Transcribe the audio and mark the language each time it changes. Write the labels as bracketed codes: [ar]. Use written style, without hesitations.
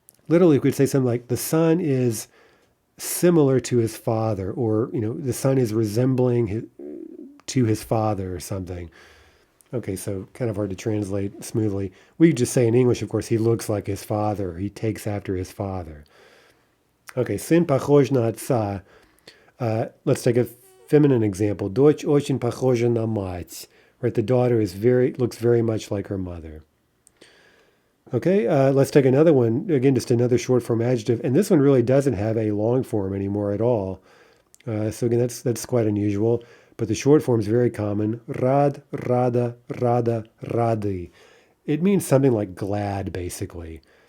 [en] Literally, we could say something like, the son is similar to his father, or, the son is resembling to his father or something. Okay, so kind of hard to translate smoothly. We just say in English, of course, he looks like his father. He takes after his father. Okay, [ru] сын похож на отца. [en] Let's take a feminine example. [ru] Дочь очень похожа на мать. [en] Right, the daughter looks very much like her mother. Okay, let's take another one. Again, just another short form adjective. And this one really doesn't have a long form anymore at all. So again, that's quite unusual. But the short form is very common. Rad, rada, rada, radi. It means something like glad, basically.